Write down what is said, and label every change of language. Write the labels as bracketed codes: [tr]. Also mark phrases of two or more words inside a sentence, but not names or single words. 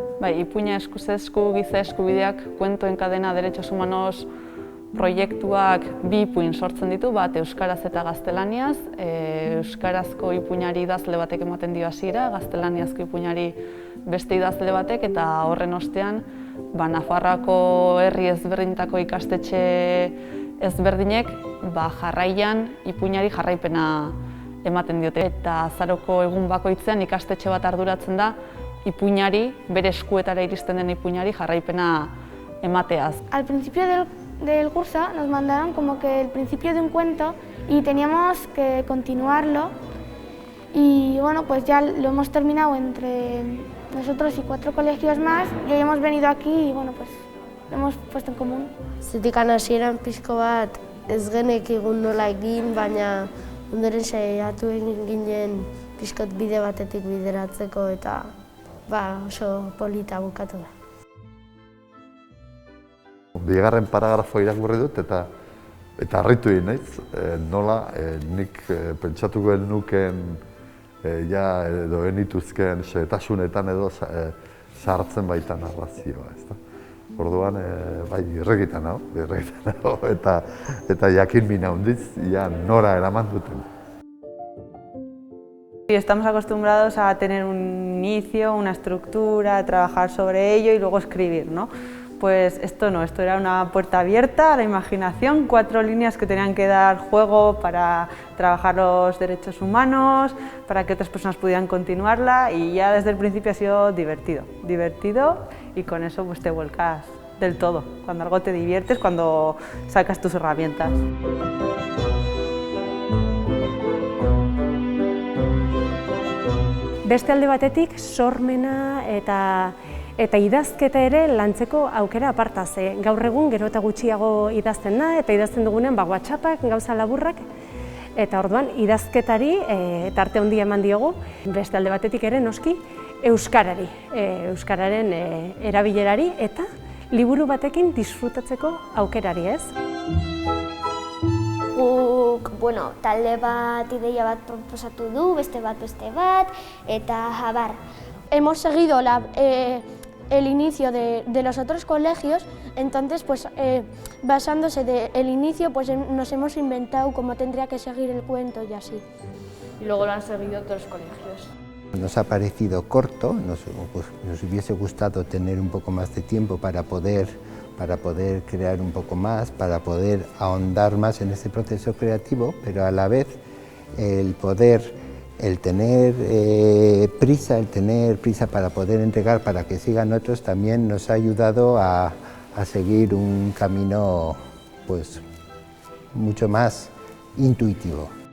[eu] Ipuina eskuzesku giza eskubideak kuentoen kadena [es] derechos humanos [eu] proiektuak bi ipuin sortzen ditu, bat euskaraz eta gaztelaniaz. Euskarazko ipuinari idazle batek ematen dio hasiera, gaztelaniazko ipuinari beste idazle batek, eta horren ostean Nafarroako herri ezberdinetako ikastetxe ezberdinek jarraian ipuinari jarraipena ematen diote. Eta azaroko egun bakoitzean ikastetxe bat arduratzen da ipuinari, bere eskuetara iristen den ipuinari jarraipena emateaz. [es] Al principio del curso nos mandaron como que el principio de un cuento y teníamos que continuarlo, y bueno, pues ya lo hemos terminado entre nosotros y 4 colegios más, y hoy hemos venido aquí y bueno, pues lo hemos puesto en común. [eu] Zetikan hasieran pixko bat ez genekigun nola egin, baina ondoren saiatu egin ginen pixkot bide batetik bideratzeko, eta oso polita bukatu da. Bigarren paragrafo irakurri dut eta harritu egin naiz, nola nik pentsatuko nukeen edo enituzkeen xehetasunetan edo sartzen baita narrazioa. Orduan, irregitan hau, eta jakin min handiz, nora eraman duten. [es] Estamos acostumbrados a tener un inicio, una estructura, a trabajar sobre ello y luego escribir, ¿no? Pues esto no, esto era una puerta abierta a la imaginación, 4 líneas que tenían que dar juego para trabajar los derechos humanos, para que otras personas pudieran continuarla, y ya desde el principio ha sido divertido, y con eso pues te vuelcas del todo. Cuando algo te diviertes, cuando sacas tus herramientas. [eu] Beste alde batetik, sormena eta idazketa ere lantzeko aukera aparta, ze gaur egun gero eta gutxiago idazten da, eta idazten dugunean WhatsAppak, gauza laburrak, eta orduan idazketari tarte handia eman diogu. Beste alde batetik ere noski euskarari, euskararen erabilerari eta liburu batekin disfrutatzeko aukerari, ez? Talde bat ideia bat proposatu du, beste bat, eta abar. [es] Hemos seguido el inicio de los otros colegios, entonces pues basándose del inicio pues nos hemos inventado cómo tendría que seguir el cuento y así. Y luego lo han seguido otros colegios. Nos ha parecido corto, nos hubiese gustado tener un poco más de tiempo para poder crear un poco más, para poder ahondar más en ese proceso creativo, pero a la vez el tener prisa para poder entregar, para que sigan otros, también nos ha ayudado a seguir un camino pues mucho más intuitivo.